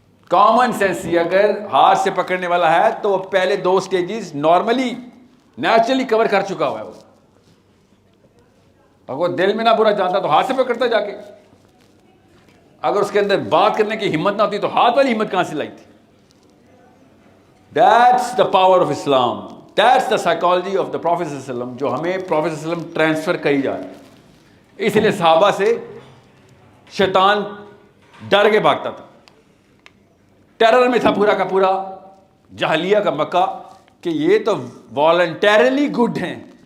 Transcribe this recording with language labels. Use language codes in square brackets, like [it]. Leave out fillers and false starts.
[ur] Common sense یہ اگر ہاتھ سے پکڑنے والا ہے تو وہ پہلے 2 سٹیجز نارملی نیچرلی کور کر چکا ہوا ہے. وہ اگر دل میں نہ برا جانتا تو ہاتھ سے پکڑتا جا کے. اگر اس کے اندر بات کرنے کی ہمت نہ ہوتی تو ہاتھ والی ہمت کہاں سے لائی تھی. [en] That's the power of Islam. That's the psychology of the Prophet [ur] صلی اللہ علیہ وسلم, جو ہمیں Prophet صلی اللہ علیہ وسلم ٹرانسفر کری جا رہی ہے. اس لیے صحابہ سے شیطان ڈر کے بھاگتا تھا. ٹیرر میں تھا پورا کا پورا جاہلیہ کا مکہ کہ یہ تو والنٹیرلی گڈ ہیں,